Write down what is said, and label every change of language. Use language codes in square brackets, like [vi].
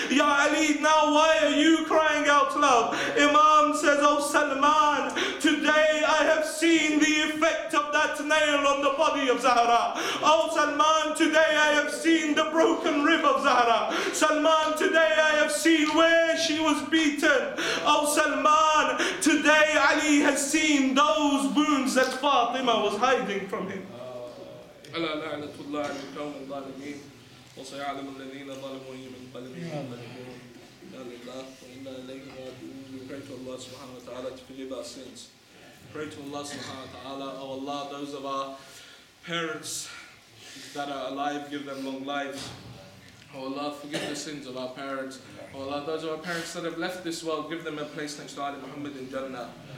[en] Ya Ali, now why are you crying out loud? Imam says, oh Salman, today I have seen the effect of that nail on the body of Zahra. Oh Salman, today I have seen the broken rib of Zahra. Salman, today I have seen where she was beaten. Oh Salman, today Ali has seen those wounds that Fatima was hiding from him. [ar] ألا لعنة الله على القوم الظالمين وسيعلم الذين ظلموا أي منقلب ينقلبون إنا لله وإنا إليه راجعون. [en] We pray to Allah subhanahu wa ta'ala to forgive our sins. Pray to Allah subhanahu wa ta'ala, oh Allah, those of our parents that are alive, give them long lives. Oh Allah, forgive the sins of our parents. Oh Allah, those of our parents that have left this world, give them a place next to Ali Muhammad in Jannah.